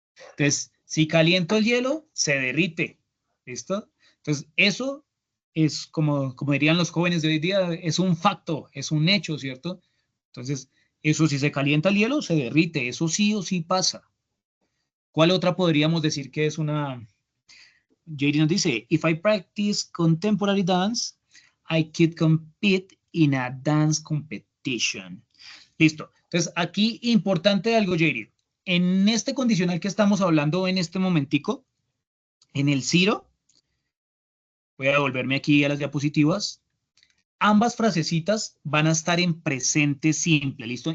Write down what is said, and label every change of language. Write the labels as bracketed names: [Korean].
[Spanish] Entonces, si caliento el hielo, se derrite. ¿Listo? Entonces, eso es como dirían los jóvenes de hoy día, es un facto, es un hecho, ¿cierto? Entonces, eso si se calienta el hielo, se derrite. Eso sí o sí pasa. ¿Cuál otra podríamos decir que es una? [English] JD [Spanish] nos dice, [English] if I practice contemporary dance, I could compete in a dance competition. [Spanish] Listo. Entonces, aquí importante algo, JD. En este condicional que estamos hablando en este momentico, en el Ciro, voy a devolverme aquí a las diapositivas, ambas frasecitas van a estar en presente simple, ¿listo?